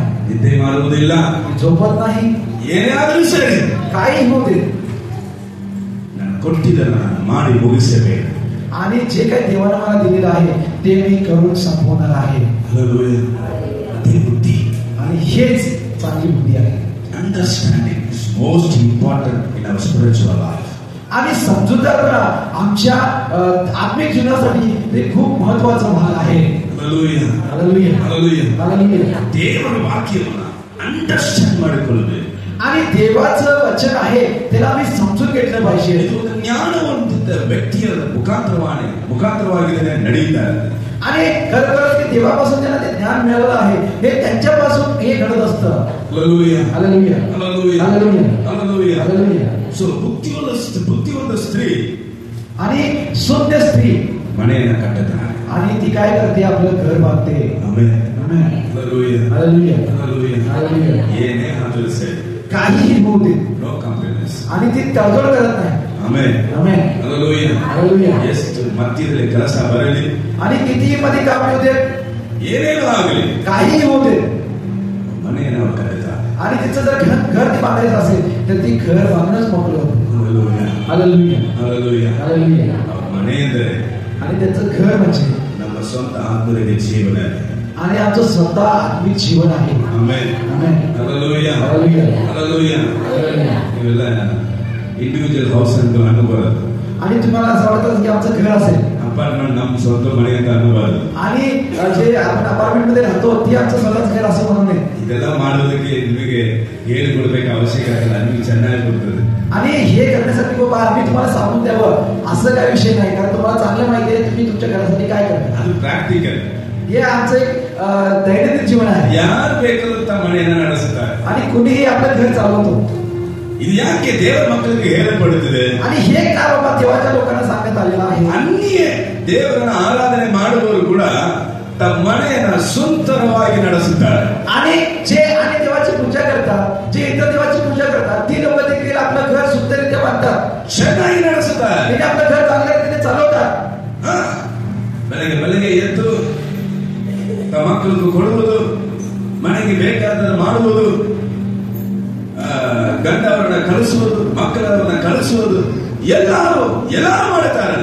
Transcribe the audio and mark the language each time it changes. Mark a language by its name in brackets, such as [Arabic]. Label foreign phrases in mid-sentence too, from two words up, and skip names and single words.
[Kannada] ನಿದ್ದೆ ಮಾಡುವುದಿಲ್ಲ, [Marathi] झोपत नाही, [Kannada] ಏನಾದರೂ ಸರಿ [Marathi] काही होऊ दे [Kannada] ನಾನು ಕೊಟ್ಟಿದ್ದನ್ನ ಮಾಡಿ ಮುಗಿಸಬೇಕು. [Marathi] आणि जे काही देवाने मला दिलेलं आहे ते मी करून संपवणार आहे. [Kannada] Hallelujah. ಅದೇ ಬುದ್ಧಿ. [Marathi] आणि हेच चांगली बुद्धी आहे. [English] Understanding is most important in our spiritual life. [Marathi] आणि समजूतदारपणा आमच्या आत्मिक जीवनासाठी ते खूप महत्वाचा भाग आहे. [Kannada] Hallelujah. [Marathi] हालेलुया, [Kannada] Hallelujah. [Marathi] हालेलुया. [Kannada] ದೇವರ ವಾಕ್ಯವನ್ನು ಅಂಡರ್ಸ್ಟ್ಯಾಂಡ್ ಮಾಡಿಕೊಳ್ಳಬೇಕು. [Marathi] आणि देवाचं वचन आहे त्याला आम्ही समजून घेतलं पाहिजे. [Kannada] ಇದು ಜ್ಞಾನವಂತ ವ್ಯಕ್ತಿಯ ಮುಖಾಂತರವಾಗಿ ನಡೆಯುತ್ತಾರೆ. [Marathi] आणि खरोखरच ते देवापासून त्यांना ते ज्ञान मिळालं आहे हे त्यांच्यापासून हे घडत असतं. [Kannada] Hallelujah. [Marathi] हालेलुया, [Kannada] Hallelujah. [Marathi] हालेलुया, [Kannada] Hallelujah. [Marathi] हालेलुया. [Kannada] ಸೊ ಬುದ್ಧಿವಂತ ಸ್ತ್ರೀ [Marathi] आणि शुद्ध स्त्री [Kannada] ಮನೆಯನ್ನು ಕಟ್ಟುತ್ತಾಳೆ. [Marathi] आणि ती काय करते, आपलं घर बांधते. [Kannada] ಆಮೆನ್. [Marathi] आमेन. [Kannada] Hallelujah. [Marathi] हालेलुया, [Kannada] Hallelujah. [Marathi] हालेलुया. [Kannada] ಏನೇ ಆದರೂ ಸರಿ, [Marathi] काहीही होऊ दे [English] no compromise. [Marathi] आणि ती तडजोड करत नाही. [Kannada] ಆಮೆನ್. [Marathi] आमेन. [Kannada] Hallelujah. [Marathi] हालेलुया. [Kannada] ಎಷ್ಟು ಮಧ್ಯದಲ್ಲಿ ಕೆಲಸ ಬರಲಿ, [Marathi] आणि कितीही मध्ये काम येऊ दे, [Kannada] ಏನೇನೂ ಆಗಲಿ, [Marathi] काहीही होऊ दे, [Kannada] ಮನೆಯನ್ನು ಅವರು ಕಟ್ಟುತ್ತಾರೆ. [Marathi] आणि तिचं जर घर ती बांधायचं असेल तर ती घर बांधणंच मोकळं होतं. [Kannada] Hallelujah. [Marathi] हालेलुया, [Kannada] Hallelujah. [Marathi] हालेलुया. [Kannada] ಅವ್ರ ಮನೆ ಅಂದರೆ [Marathi] आणि त्याचं घर म्हणजे [Kannada] ನಮ್ಮ ಸ್ವಂತ ಆತ್ಮರಿಗೆ ಜೀವನ. [Marathi] आणि आमचं स्वतः आत्मिक जीवन आहे. [Kannada] ಆಮೆನ್. [Marathi] आमेन. [Kannada] Hallelujah. [Marathi] हालेलुया, [Kannada] Hallelujah. [Marathi] हालेलुया. [Kannada] ಇವೆಲ್ಲ [English] individual house [Kannada] ಅಂತ ಅನ್ಬಾರದು. [Marathi] आणि तुम्हाला असं वाटतं की आमचं घर असेल [Kannada] ಅಪಾರ್ಟ್ಮೆಂಟ್ ನಮ್ಮ ಸ್ವಂತ ಮನೆ ಅಂತ ಅನ್ಬಾರದು. [Marathi] आणि जे आपण अपार्टमेंट मध्ये राहतो ती आमचं स्वतःच घर असं म्हणून नये. [Kannada] ಇದೆಲ್ಲ ಮಾಡೋದಕ್ಕೆ ನಿಮಗೆ ಹೇಳಿಕೊಡ್ಬೇಕು ಅವಶ್ಯಕತೆ ಇಲ್ಲ, ನಿಮಗೆ ಚೆನ್ನಾಗಿ ಗೊತ್ತದೆ. [Marathi] आणि हे करण्यासाठी बाबा आम्ही तुम्हाला सांगून द्यावं असं काही विषय नाही, कारण तुम्हाला चांगलं माहिती आहे तुम्ही तुमच्या घरासाठी काय करता. [Kannada] ಅದು ಪ್ರಾಕ್ಟಿಕಲ್. [Marathi] हे आमचं एक दैनंदिन जीवन आहे. [Kannada] ಯಾರು ಬೇಕಾದಂತ ಮನೆಯನ್ನ ನಡೆಸುತ್ತಾರೆ. [Marathi] आणि कुणीही आपलं घर चालवतो. [Kannada] ಇದು ಯಾಕೆ ದೇವರ ಮಕ್ಕಳಿಗೆ ಹೇಳಲ್ಪಡುತ್ತದೆ? [Marathi] आणि हे का बाबा देवाच्या लोकांना सांगण्यात आलेलं आहे. [Kannada] अन्य ದೇವರನ್ನ ಆರಾಧನೆ ಮಾಡುವವರು ಕೂಡ ತಮ್ಮ ಮನೆಯನ್ನ ಸುಂದರವಾಗಿ ನಡೆಸುತ್ತಾರೆ. [Marathi] आणि देवाची पूजा करतात, जे इतर देवाची पूजा करतात ती लोक देखील आपलं घर सुंदररित्या बांधतात, [Kannada] ಚೆನ್ನಾಗಿ ನಡೆಸುತ್ತಾರೆ. [Marathi] ते आपलं घर चांगल्या रीतीने चालवतात. [Kannada] ಬೆಳಗ್ಗೆ ಎದ್ದು ತಮ್ಮ ಮಕ್ಕಳಿಗೆ ಕೊಡುವುದು, ಮನೆಗೆ ಬೇಕಾದ ಮಾಡುವುದು, ಗಂಡವರನ್ನ ಕಳಿಸುವುದು, ಮಕ್ಕಳವರನ್ನ ಕಳಿಸುವುದು, ಎಲ್ಲರೂ ಮಾಡುತ್ತಾರಲ್ಲ.